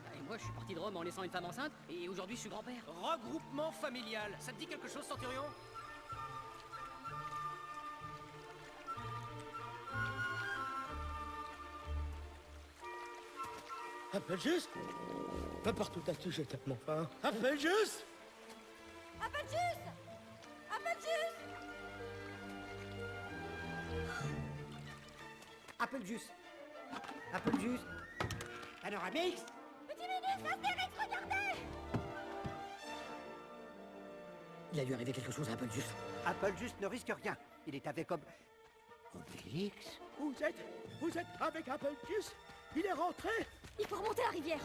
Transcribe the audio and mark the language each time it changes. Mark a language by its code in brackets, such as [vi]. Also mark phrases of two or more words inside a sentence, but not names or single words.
[fr] Et moi, je suis parti de Rome en laissant une femme enceinte, et aujourd'hui, je suis grand-père. Regroupement familial. Ça te dit quelque chose, Centurion? Applejuice? Partout as-tu, j'ai tellement faim. Applejuice? Applejuice! Applejuice! Applejuice. Applejuice. Panoramix. Petit ministre, Astérix, regardez! Il a dû arriver quelque chose à Applejuice. Applejuice ne risque rien. Il est avec Obélix? Vous êtes avec Applejuice? Il est rentré? Il faut remonter la rivière.